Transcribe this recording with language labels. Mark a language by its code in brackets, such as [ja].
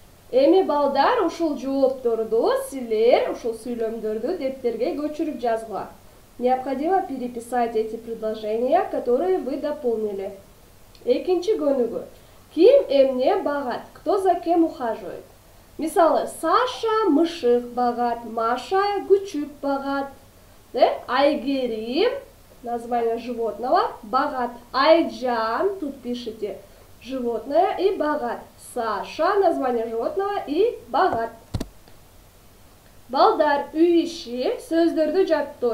[ky] Эми, балдар, ушул жоопторду силер, ушул сүйлөмдөрдү дептерге көчүрүп жазгыла. [ru] Необходимо переписать эти предложения, которые вы дополнили. [ky] Экинчи көнүгү. Ким эмне багат? [ru] Кто за кем ухаживает? [ky] Мисалы, Саша мышык багат, Маша күчүк багат. [ru] Айгерим, название животного, багат. Айджан, тут пишите животное и багат. Саша, название животного и багат. [ky] Балдар, үй иши, сөздөрдү жаттоо.